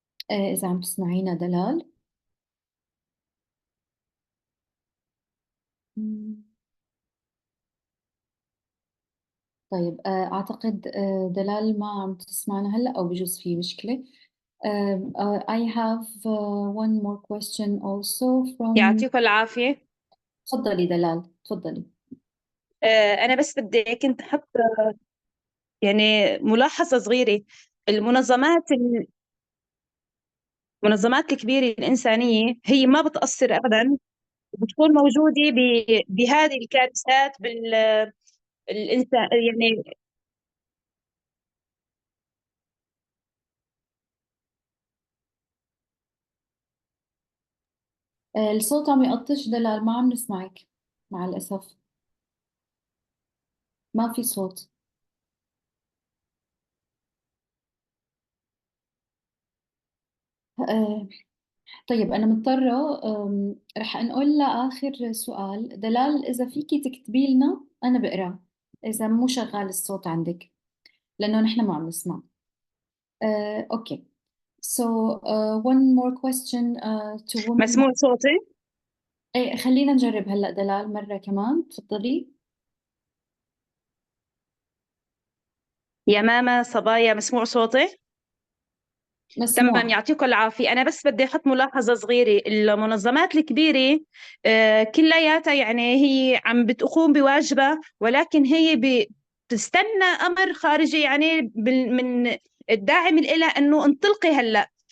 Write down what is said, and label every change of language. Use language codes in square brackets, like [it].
[ar] إذا عم تسمعينا دلال. طيب، أعتقد دلال ما عم تسمعنا هلأ، أو بجوز في مشكلة. [en] I have one more question also from. [ar] يعطيكم العافية. تفضلي دلال، تفضلي. أنا بس بدي كنت أحط يعني ملاحظة صغيرة. المنظمات الكبيرة الإنسانية هي ما بتقصر أبدا، بتكون موجودة بهذه الكارثات بالإنسان يعني. الصوت عم يقطش دلال، ما عم نسمعك مع الأسف، ما في صوت. طيب أنا مضطرة رح نقول لآخر سؤال. دلال، إذا فيكي تكتبي لنا أنا بقرأ إذا مو شغال الصوت عندك، لأنه نحن ما عم نسمع. أوكي. [en] So one more question to women. [ar] مسموع صوتي؟ إيه، خلينا نجرب هلأ دلال مرة كمان، تفضلي. يا ماما صبايا مسموع صوتي؟ مسموع. تمام، يعطيكم العافية. أنا بس بدي أحط ملاحظة صغيرة. المنظمات الكبيرة كلياتها يعني هي عم بتقوم بواجبها، ولكن هي بتستنى أمر خارجي يعني من الداعم لها أنه انطلقي هلأ.